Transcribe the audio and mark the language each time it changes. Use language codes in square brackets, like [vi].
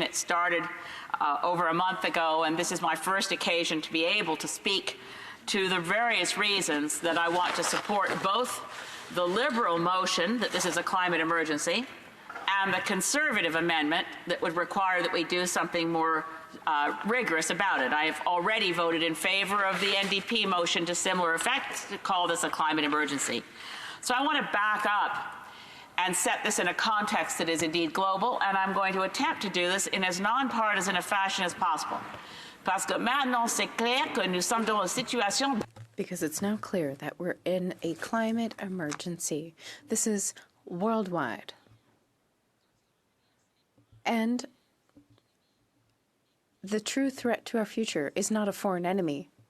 [en] It started over a month ago, and this is my first occasion to be able to speak to the various reasons that I want to support both the Liberal motion that this is a climate emergency and the Conservative amendment that would require that we do something more rigorous about it. I have already voted in favor of the NDP motion to similar effect to call this a climate emergency. So I want to back up and set this in a context that is indeed global, and I'm going to attempt to do this in as non-partisan a fashion as possible. [fr] Parce que maintenant c'est clair que nous sommes dans une situation. [en] Because it's now clear that we're in a climate emergency. This is worldwide. And the true threat to our future is not a foreign enemy.